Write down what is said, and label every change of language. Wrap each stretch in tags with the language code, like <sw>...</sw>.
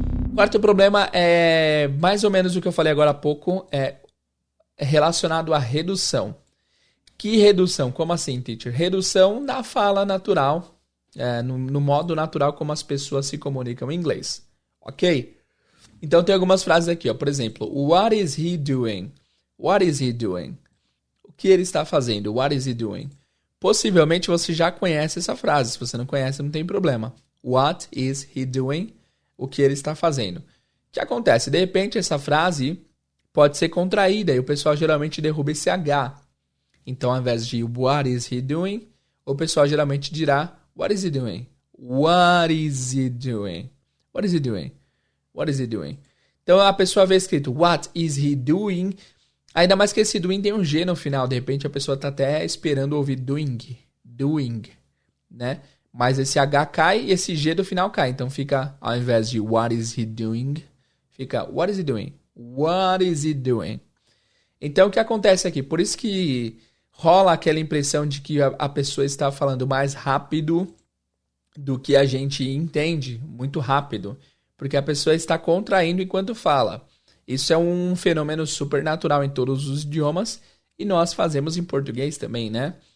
<pt>O quarto problema é mais ou menos o que eu falei agora há pouco, é relacionado à redução. Que redução? Como assim, teacher? Redução da fala natural, no modo natural como as pessoas se comunicam em inglês. Ok? Então tem algumas frases aqui, ó. Por exemplo,</pt> <en>what is he doing? What is he doing?</en> <pt>O que ele está fazendo?</pt> <en>What is he doing?</en> <pt>Possivelmente você já conhece essa frase. Se você não conhece, não tem problema.</pt> <en>What is he doing?</en> <pt>O que ele está fazendo. O que acontece? De repente, essa frase pode ser contraída e o pessoal geralmente derruba esse H. Então, ao invés de</pt> <en>what is he doing,</en> <pt>o pessoal geralmente dirá</pt> <en>what is he doing? What is he doing? What is he doing? What is he doing?</en> <pt>Então, a pessoa vê escrito</pt> <en>what is he doing?</en> <pt>Ainda mais que esse doing tem um G no final. De repente, a pessoa está até esperando ouvir doing, né? Mas esse H cai e esse G do final cai. Então, fica, ao invés de</pt> <en>what is he doing,</en> <pt>fica</pt> <en>what is he doing? What is he doing?</en> <pt>Então, o que acontece aqui? Por isso que rola aquela impressão de que a pessoa está falando mais rápido do que a gente entende, muito rápido. Porque a pessoa está contraindo enquanto fala. Isso é um fenômeno super natural em todos os idiomas e nós fazemos em português também, né?</pt>